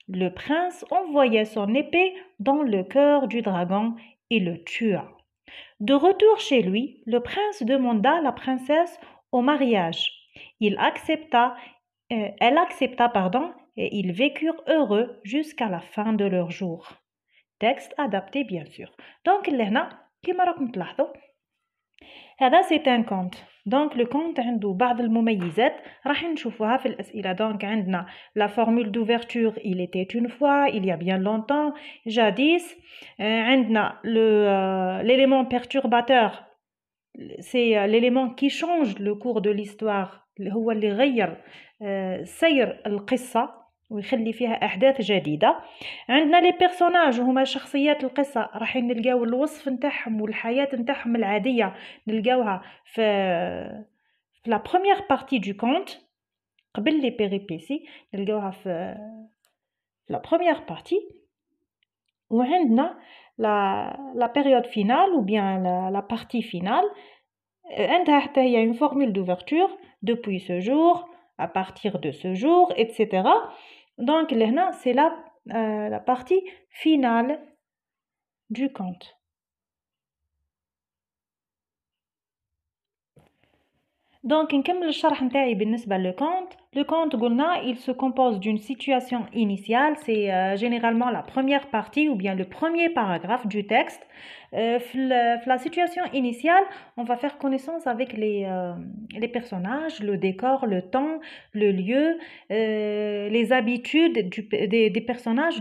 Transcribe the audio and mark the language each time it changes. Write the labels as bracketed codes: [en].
[fr] Le prince envoya son épée dans le cœur du dragon et le tua. De retour chez lui, le prince demanda la princesse au mariage. Elle accepta, et ils vécurent heureux jusqu'à la fin de leur jour. Texte adapté bien sûr. [ar] Donc لهنا كما راكم تلاحظوا هذا [fr] c'est un conte. Donc le conte [ar] عنده بعض المميزات راح نشوفوها في الأسئلة. [fr] Donc [ar] عندنا [fr] la formule d'ouverture il était une fois, il y a bien longtemps, jadis. [ar] عندنا [fr] l'élément perturbateur, c'est l'élément qui change le cours de l'histoire, [ar] هو اللي غير سير القصة ويخلي فيها أحداث جديدة. عندنا [fr] لي بيرسوناج [ar] هما شخصيات القصة، راح نلقاو الوصف نتاعهم والحياة نتاعهم العادية نلقاوها في [fr] لا بروميير بارتي دو كونت قبل لي بيريبيسي، [ar] نلقاوها في [fr] لا بروميير بارتي. [ar] وعندنا [fr] la période finale ou bien la partie finale. [ar] عندها حتى هي [fr] une formule d'ouverture depuis ce jour, à partir de ce jour, etc. Donc [ar] لهنا [fr] c'est la partie finale du conte. [ar] Donc نكمل الشرح نتاعي بالنسبة للكونت. [fr] Le conte [ar] قلنا [fr] il se compose d'une situation initiale, c'est généralement la première partie ou bien le premier paragraphe du texte. La situation initiale, on va faire connaissance avec les personnages, le décor, le temps, le lieu, les habitudes des personnages.